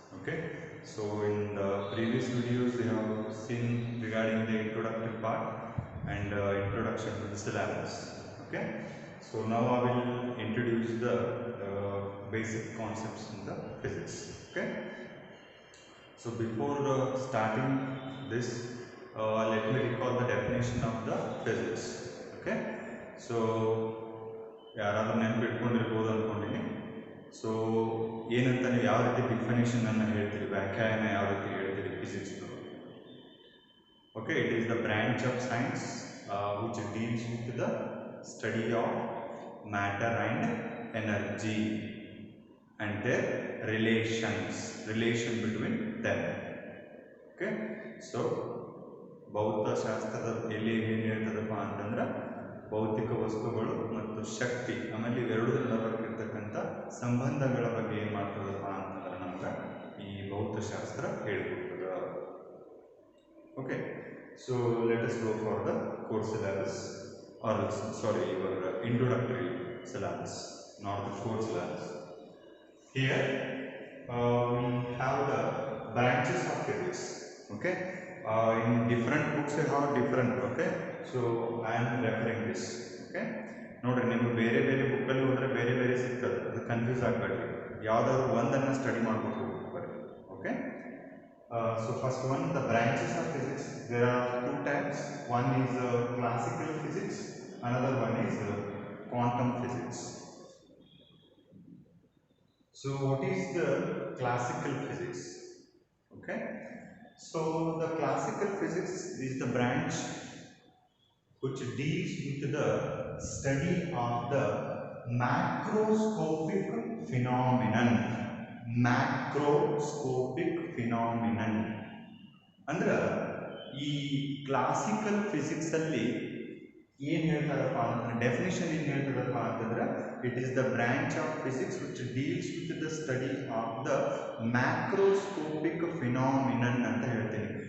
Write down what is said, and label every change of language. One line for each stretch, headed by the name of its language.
English: Okay, so in the previous videos we have seen regarding the introductory part and introduction to the syllabus. Okay, so now I will introduce the basic concepts in the physics. Okay, so before starting this, let me recall the definition of the physics.
Kannada: Okay, so ಯಾರಾದರೂ ನೆನಪಿಟ್ಕೊಂಡಿರ್ಬೋದು ಅಂದ್ಕೊಂಡಿನಿ. So ಏನಂತ ನೀವು ಯಾವ ರೀತಿ ಡಿಫಿನೇಷನನ್ನು ಹೇಳ್ತೀರಿ, ವ್ಯಾಖ್ಯಾನ ಯಾವ ರೀತಿ ಹೇಳ್ತೀರಿ ಫಿಸಿಕ್ಸ್ದು?
English: Okay, it is the branch of science which deals with the study of matter and energy and their relation between them.
Kannada: Okay, so ಭೌತ ಶಾಸ್ತ್ರದ ಎಲ್ಲಿ ಏನು ಹೇಳ್ತದಪ್ಪ ಅಂತಂದ್ರೆ ಭೌತಿಕ ವಸ್ತುಗಳು ಮತ್ತು ಶಕ್ತಿ ಆಮೇಲೆ ಇವೆರಡರ ನಡುವಿರ್ತಕ್ಕಂಥ ಸಂಬಂಧಗಳ ಬಗ್ಗೆ ಏನು ಮಾಡ್ತದಪ್ಪ ಅಂತಂದ್ರೆ ನಮ್ಗೆ ಈ ಭೌತಶಾಸ್ತ್ರ ಹೇಳ್ಕೊಡ್ತದ.
English: Okay, so let us go for the course syllabus or sorry your introductory syllabus, not the core syllabus. Here we have the branches of physics. Okay, in different books they have different. Okay, so I am referring this.
Kannada: Okay, ನೋಡ್ರಿ ನಿಮಗೆ ಬೇರೆ ಬೇರೆ ಬುಕ್ಕಲ್ಲಿ ಹೋದರೆ ಬೇರೆ ಬೇರೆ ಸಿಗ್ತದೆ, ಅದು ಕನ್ಫ್ಯೂಸ್ ಆಗಬೇಡ್ರಿ, ಯಾವುದಾದ್ರು ಒಂದನ್ನು ಸ್ಟಡಿ ಮಾಡ್ಬೇಕು ಬರ್ರಿ.
English: Okay, so first one, the branches of physics. There are two types. One is classical physics, another one is quantum physics. So what is the classical physics? Okay, so the classical physics is the branch which deals with the study of the macroscopic phenomenon. Macroscopic phenomenon
Kannada: ಅಂದ್ರೆ ಈ classical physics ಅಲ್ಲಿ ಏನು ಹೇಳ್ತಾರಪ್ಪ ಅಂತಂದ್ರೆ definition ಏನು ಹೇಳ್ತದಪ್ಪ ಅಂತಂದ್ರೆ
English: it is the branch of physics which deals with the study of the macroscopic phenomenon
Kannada: ಅಂತ ಹೇಳ್ತೀನಿ.